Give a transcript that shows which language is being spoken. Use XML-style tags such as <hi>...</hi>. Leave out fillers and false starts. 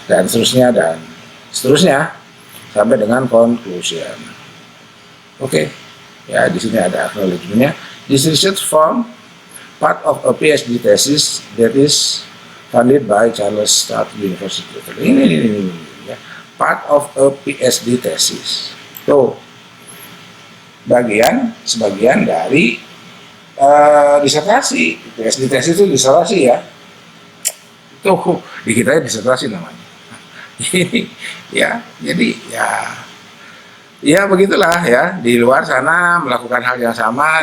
<id>Dan seterusnya sampai dengan conclusion. Oke, ya di sini ada acknowledgement-nya.</id> <en>This research form part of a PhD thesis that is funded by Charles Sturt University.</en> <id>Ini ya,</id> <en>part of a PhD thesis.</en> <id>Tuh, sebagian dari disertasi. PhD thesis itu disertasi ya. Tuh, di kita disertasi namanya. Ya, jadi ya begitulah ya, di luar sana melakukan hal yang sama.</id>